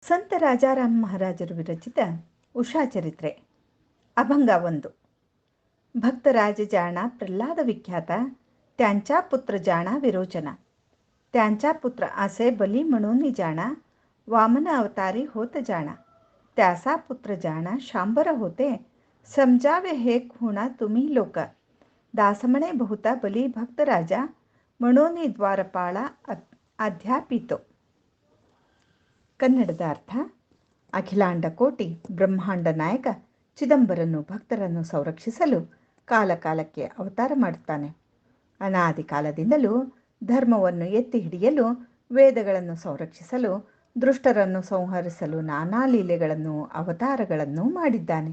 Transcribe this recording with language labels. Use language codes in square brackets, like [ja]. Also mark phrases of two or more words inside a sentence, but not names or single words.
[kn] ಸಂತ ರಾಜಾರಾಮ್ ಮಹಾರಾಜರು ವಿರಚಿತ ಉಷಾ ಚರಿತ್ರೆ अभंग 1. [mr] भक्तराज जाणा प्रल्हाद विख्यात त्यांचा पुत्र जाणा विरोचना. त्यांचा पुत्र असे बली म्हणून जाणा वामन अवतारी होत जाणा. त्याचा पुत्र जाणा शांबर होते समजावे हे खुणा तुम्ही लोक. दासमणे बहुता बली भक्त राजा म्हणून द्वारपाळा अध्यापितो. [kn] ಕನ್ನಡದ ಅರ್ಥ: ಅಖಿಲಾಂಡ ಕೋಟಿ ಬ್ರಹ್ಮಾಂಡ ನಾಯಕ ಚಿದಂಬರನು ಭಕ್ತರನ್ನು ಸಂರಕ್ಷಿಸಲು ಕಾಲಕಾಲಕ್ಕೆ ಅವತಾರ ಮಾಡುತ್ತಾನೆ. ಅನಾದಿ ಕಾಲದಿಂದಲೂ ಧರ್ಮವನ್ನು ಎತ್ತಿ ಹಿಡಿಯಲು, ವೇದಗಳನ್ನು ಸಂರಕ್ಷಿಸಲು, ದುಷ್ಟರನ್ನು ಸಂಹರಿಸಲು ನಾನಾ ಲೀಲೆಗಳನ್ನು ಅವತಾರಗಳನ್ನು ಮಾಡಿದ್ದಾನೆ.